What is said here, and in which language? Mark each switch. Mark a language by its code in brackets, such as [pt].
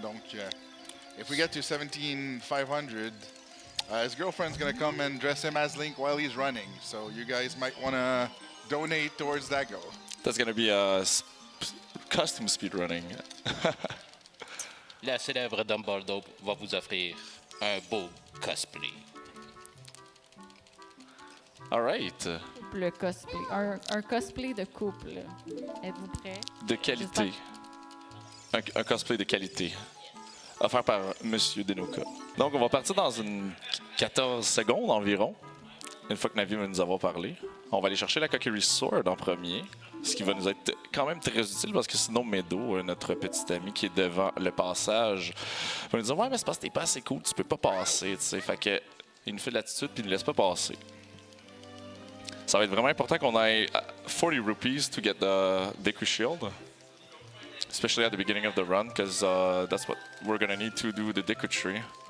[en] Donc, if we get to 17,500, his girlfriend's going to come and dress him as Link while he's running. So you guys might want to donate towards that goal. That's going to be a custom speedrunning. [fr] La célèbre Dumbledore va vous offrir un beau cosplay. [en] All right. [fr] Le cosplay. Un cosplay de couple. Êtes-vous prêts? De qualité. Un cosplay de qualité. Offert par Monsieur Denoka. Donc, on va partir dans une 14 secondes environ. Une fois que Navi va nous avoir parlé. On va aller chercher la Cockery Sword en premier. Ce qui va nous être quand même très utile parce que sinon, Medo, notre petit ami qui est devant le passage, va nous dire « Ouais, mais c'est parce que t'es pas assez cool, tu peux pas passer. » tu sais. Fait que, il nous fait de l'attitude puis il nous laisse pas passer. Ça va être vraiment important qu'on ait 40 rupees [en] to get the Deku Shield. especially at the beginning of the run, because that's what we're gonna need to do the Deku Tree.